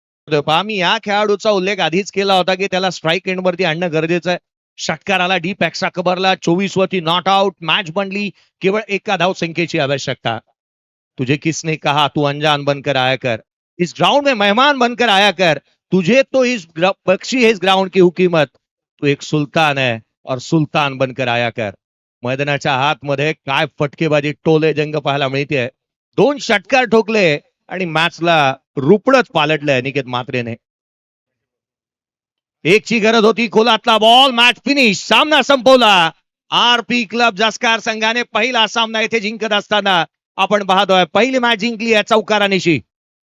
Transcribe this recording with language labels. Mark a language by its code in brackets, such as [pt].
[mr] पहा, मी या खेळाडूचा उल्लेख आधीच केला होता की त्याला स्ट्राईक एंडवरती आणणं गरजेचं आहे. षटकार आला डीप एक्स्ट्रा कव्हरला. 24 वरती नॉट आउट. मॅच बनली. केवळ एका धाव संख्येची आवश्यकता. [hi] तुझे किसने कहा तू अनजान बनकर आया कर, इस ग्राउंड में मेहमान बनकर आया कर, तुझे तो इस बख्शी है इस ग्राउंड की हुकूमत, तू एक सुलतान है और सुलतान बनकर आया कर. [mr] मैदानाच्या आतमध्ये काय फटकेबाजी, टोले जंग पाहायला मिळते. 2 षटकार ठोकले आणि मॅचला रुपडच पालटलंय अनिकेत म्हात्रेने. 1 ची गरज होती. खोलातला बॉल. Match finish. सामना संपवला. RP क्लब जसकार संघाने पहिला सामना येथे जिंकत असताना आपण पाहतोय. पहिली मॅच जिंकली आहे चौकारानिशी.